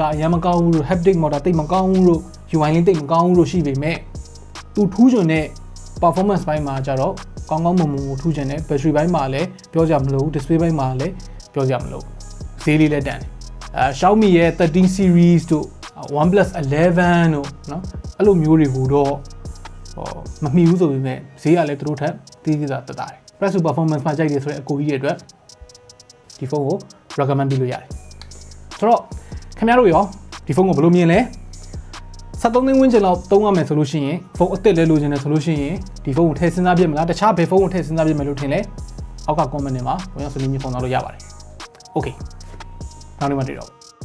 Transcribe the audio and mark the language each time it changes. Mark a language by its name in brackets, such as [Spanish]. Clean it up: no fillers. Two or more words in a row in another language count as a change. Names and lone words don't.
[Burmese] အရင်မကောင်းဘူးတို့ haptic motor တိတ်မကောင်းဘူးတို့ UI လေးတိတ်မကောင်းဘူးတို့ရှိပေမဲ့သူထူးချွန်တဲ့ performance ဘိုင်းမှာကြတော့ကောင်းကောင်းမွန်မွန်ကိုထူးချွန်တယ် battery ဘိုင်းမှာ လည်းပြောကြမလို့ display ဘိုင်းမှာလည်းပြောကြမလို့ဈေးလေးလည်းတန်တယ်Xiaomi ရဲ့13 series တို့ OnePlus 11တို့နော်အဲ့လိုမျိုး တွေကိုတော့မမှီဘူးဆိုပေမဲ့ဈေးကလည်းသူတို့ထက်တိတိကျကျတက်တာတယ် [English] price to performance [Burmese] မှာကြိုက်တယ်ဆိုရင်အကိုကြီးတွေအတွက်ဒီဖုန်းကို recommend ပေးလို့ရတယ်ဆိုတော့ခင်ဗျားတို့ရောဒီဖုန်းကိုဘယ်လိုမြင်လဲ73သိန်းဝန်းကျင်လောက်သုံးရမယ်ဆိုလို့ရှိရင်ဖုန်းအစ်စ်လဲလိုချင်တယ်ဆိုလို့ရှိရင်ဒီဖုန်းကိုထည့်စဉ်းစားပြစ်မလားတခြားဘယ်ဖုန်းကိုထည့်စဉ်းစားပြစ်မယ်လို့ထင်လဲအောက်က comment တွေမှာဝင်ရောက်ဆွေးနွေးမြင်ဖော်ပြလို့ရပါတယ် okay နောက်နေ့မှတွေ့တော့